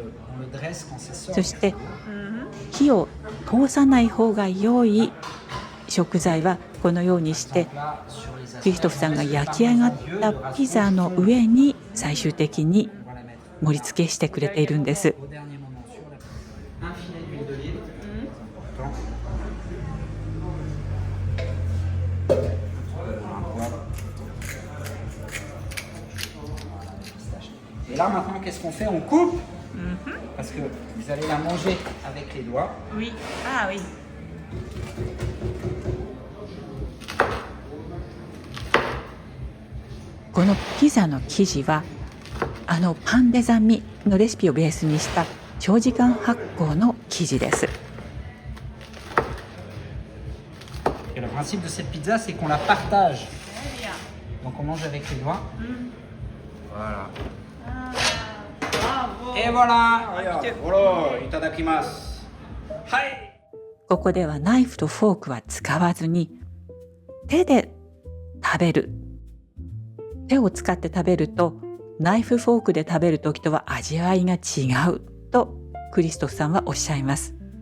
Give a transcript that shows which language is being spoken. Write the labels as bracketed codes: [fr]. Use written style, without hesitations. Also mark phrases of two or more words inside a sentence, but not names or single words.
[ja] そして火を通さない方が良い食材はこのようにしてクリストフさんが焼き上がったピザの上に最終的に盛り付けしてくれているんです。 [fr] Et là maintenant qu'est-ce qu'on fait? On coupe parce que vous allez la manger avec les doigts. Oui. Ah oui. [ja] このピザの生地はパンデザミのレシピをベースにした長時間発酵の生地です。 [fr] Et le principe de cette pizza c'est qu'on la partage. Donc on mange avec les doigts. Voilà. Et voilà. Voilà, [ja] いただきます。はい. ここではナイフとフォークは使わずに手で食べる。手を使って食べるとナイフフォークで食べるときとは味わいが違うとクリストフさんはおっしゃいます。